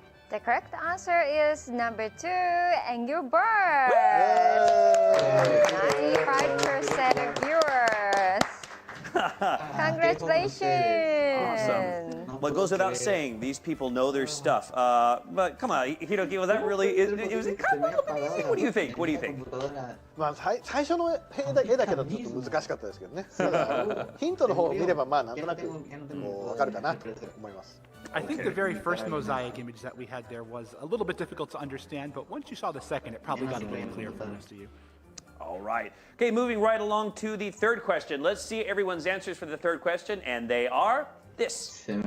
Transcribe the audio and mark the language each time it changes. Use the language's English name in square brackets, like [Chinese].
[English] The correct answer is number 2, Engelbert. 95% of viewers. Congratulations. Awesome. Well, it goes without saying, these people know their stuff. But come on, Hiroki, was that really, it was kind of a little bit easy? What do you think? What do you think? [Japanese] まあ最初の絵だけだとちょっと難しかったですけどね。ヒントの方を見ればまあなんとなくわかるかなと思います。 [English] I think the very first mosaic image that we had there was a little bit difficult to understand, but once you saw the second, it probably got a little clearer for most of you. All right. Okay, moving right along to the third question. Let's see everyone's answers for the third question, and they are this.